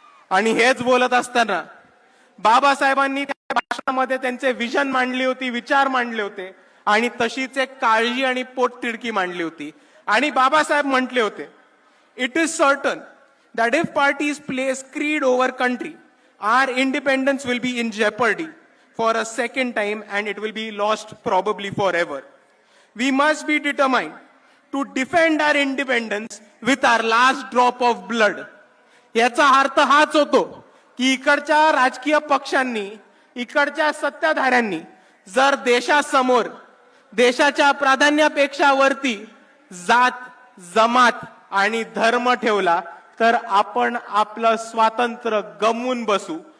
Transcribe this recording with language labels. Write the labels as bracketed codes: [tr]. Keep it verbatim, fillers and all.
[mr] आणि हेच बोलत असताना बाबासाहेबांनी त्या भाषणामध्ये त्यांचे विजन मांडली होती, विचार मांडले होते आणि तशीच एक काळजी आणि पोटतिडकी मांडली होती. आणि बाबासाहेब म्हटले होते, [en] It is certain that if parties place creed over country our independence will be in jeopardy for a second time and it will be lost probably for ever. We must be determined to defend our independence with our last drop of blood. [mr] याचा अर्थ हाच होतो की इकडच्या राजकीय पक्षांनी, इकडच्या सत्ताधाऱ्यांनी जर देशासमोर देशाच्या प्राधान्यापेक्षा वरती जात, जमात आणि धर्म ठेवला तर आपण आपलं स्वातंत्र्य गमवून बसू.